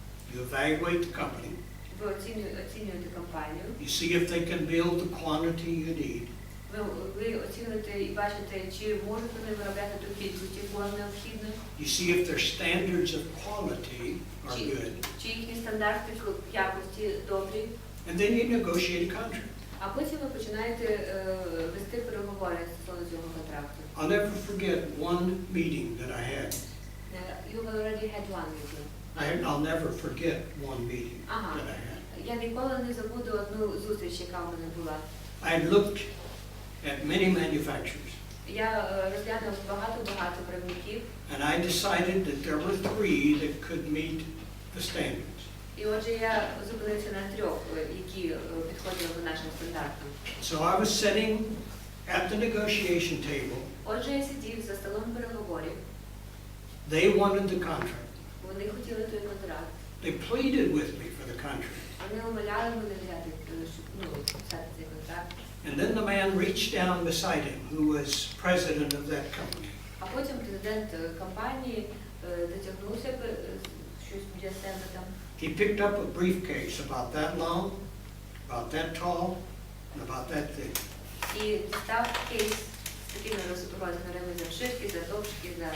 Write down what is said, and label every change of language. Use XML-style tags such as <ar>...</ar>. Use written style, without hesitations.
<en>you evaluate the company,</en> <uk>ви оцінюєте компанію,</uk> <en>you see if they can build the quantity you need,</en> <uk>ви оцінюєте і бачите, чи можуть вони виробляти ту кількість, яку вам необхідно,</uk> <en>you see if their standards of quality are good,</en> <uk>чи їхні стандарти якості добрі,</uk> <en>and then you negotiate a contract.</en> <uk>а потім ви починаєте вести переговори стосовно цього контракту.</uk> <en>I'll never forget one meeting that I had. You already had one meeting. I'll never forget one meeting Ага. that I had.</en> <uk>Я ніколи не забуду одну зустріч, яка у мене була.</uk> <en>I looked at many manufacturers,</en> <uk>Я розглянув багато виробників,</uk> <en>and I decided that there were 3 that could meet the standards.</en> <uk>і отже я зупинився на 3, які підходили до нашим стандартам.</uk> <en>So I was sitting at the negotiation table.</en> <uk>Отже, я сидів за столом переговорів.</uk> <en>They wanted the contract.</en> <uk>Вони хотіли той контракт.</uk> <en>They pleaded with me for the contract.</en> <uk>Вони умоляли мене взяти, підписати цей контракт.</uk> <en>And then the man reached down beside him, who was president of that company.</en> <uk>А потім президент компанії дотягнувся щось для себе там.</uk> <en>He picked up a briefcase about that long, about that tall, and about that thick.</en> <uk>І став кейс з такими розмірами завширки, завдовжки,</uk>